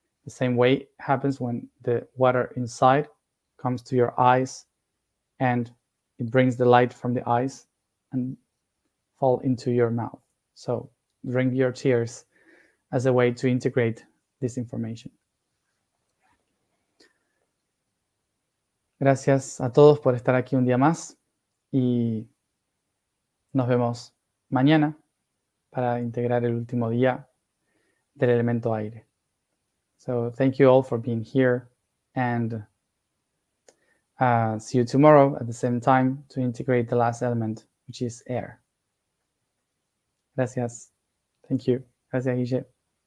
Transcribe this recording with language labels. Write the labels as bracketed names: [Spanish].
[English] The same way happens when the water inside comes to your eyes and it brings the light from the eyes and fall into your mouth. So drink your tears as a way to integrate this information. [Spanish] Gracias a todos por estar aquí un día más y nos vemos mañana para integrar el último día del elemento aire. [English] So thank you all for being here, and see you tomorrow at the same time to integrate the last element, which is air. [Spanish] Gracias. [English] Thank you. [Spanish] Gracias, Guille.